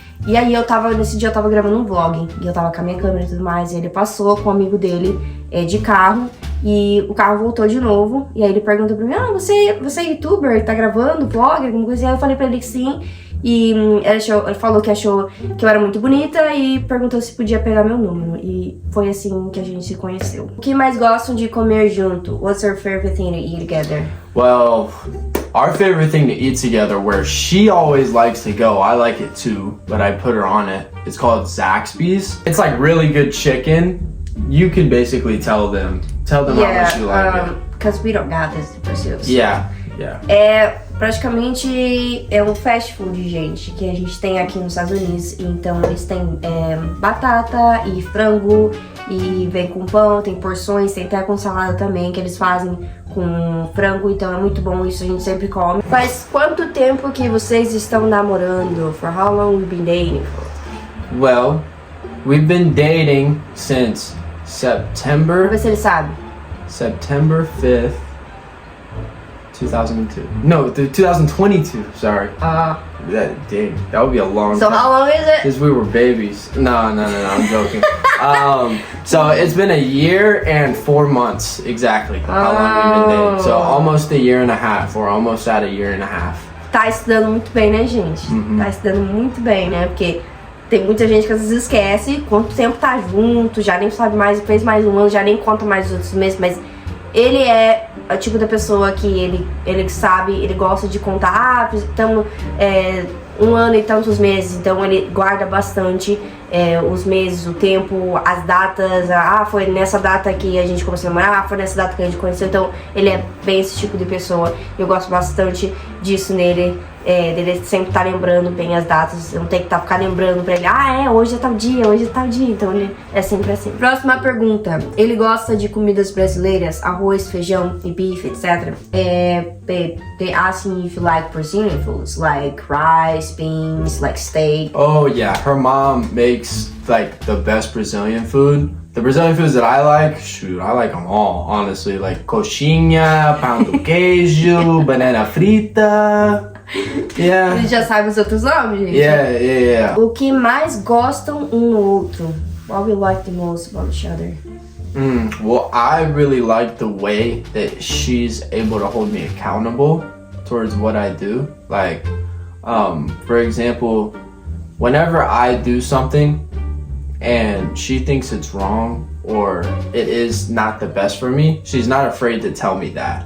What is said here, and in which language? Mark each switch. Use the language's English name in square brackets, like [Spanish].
[Portuguese] E aí nesse dia eu tava gravando um vlog, e eu tava com a minha câmera e tudo mais, e ele passou com um amigo dele de carro, e o carro voltou de novo, e aí ele perguntou pra mim, você é youtuber, tá gravando vlog, alguma coisa assim? Aí eu falei pra ele que sim, e ele falou que achou que eu era muito bonita e perguntou se podia pegar meu número. E foi assim que a gente se conheceu. O que mais gostam de comer junto? [English] What's your favorite thing to eat together? Well, our favorite thing to eat together, where she always likes to go, I like it too, but I put her on it. It's called Zaxby's. It's like really good chicken. You can basically tell them how much you like it. Because we don't got this pursuits. Yeah. [Portuguese] Praticamente um fast food, gente, que a gente tem aqui nos Estados Unidos. Então eles têm batata e frango, e vem com pão, tem porções, tem até com salada também, que eles fazem com frango, então é muito bom, isso a gente sempre come. Faz quanto tempo que vocês estão namorando? [English] For how long we've been dating? Well, we've been dating since September. [Portuguese] Vamos ver se ele sabe. [English] September 5th, 2002. No, 2022. Sorry. That would be a long time. So how long is it? Since we were babies. No, I'm joking. So it's been a year and 4 months exactly. How long we've been dating? So almost a year and a half. We're almost at a year and a half. [Portuguese] Tá estudando muito bem, né, gente? Tá estudando muito bem, né? Porque tem muita gente que às vezes esquece quanto tempo tá junto, já nem sabe mais, fez mais um ano, já nem conta mais os outros meses, mas ele é o tipo da pessoa que ele sabe, ele gosta de contar, estamos 1 ano e tantos meses, então ele guarda bastante os meses, o tempo, as datas, foi nessa data que a gente começou a namorar, foi nessa data que a gente conheceu, então ele é bem esse tipo de pessoa, eu gosto bastante disso nele. Dele sempre tá lembrando bem as datas, eu não tenho que ficar lembrando pra ele, hoje é tal dia, então ele é sempre assim. Próxima pergunta, ele gosta de comidas brasileiras, arroz, feijão e bife, etc. [English] They asking if you like Brazilian foods, like rice, beans, like steak. Oh yeah, her mom makes like the best Brazilian food. The Brazilian foods that I like, I like them all, honestly. Like coxinha, pão do queijo, banana frita. Yeah. [Portuguese] Ele já sabe os outros nomes, gente? [English] Yeah. [Portuguese] O que mais gostam um do outro? [English] What we like the most about each other? Well, I really like the way that she's able to hold me accountable towards what I do. Like, for example, whenever I do something and she thinks it's wrong or it is not the best for me, she's not afraid to tell me that.